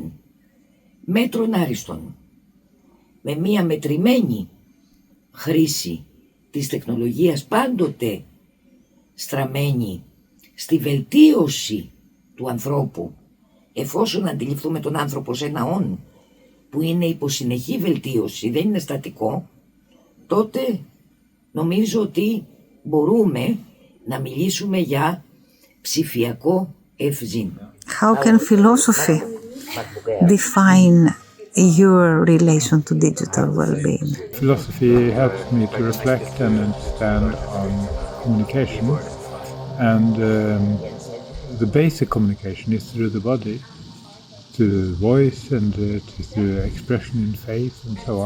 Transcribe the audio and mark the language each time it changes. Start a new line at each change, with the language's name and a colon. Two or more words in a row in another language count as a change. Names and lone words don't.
Greek: Μέτρον άριστον, με μία μετρημένη χρήση της τεχνολογίας, πάντοτε στραμμένη στη βελτίωση του ανθρώπου, εφόσον αντιληφθούμε τον άνθρωπο σε ένα όν που είναι υποσυνεχή βελτίωση, δεν είναι στατικό, τότε νομίζω ότι μπορούμε να μιλήσουμε για ψηφιακό ευζήν.
English: How can philosophy define your relation to digital well-being? Philosophy helps me to reflect and understand on communication, and the basic communication is through the body, through the voice and through expression in face and so on.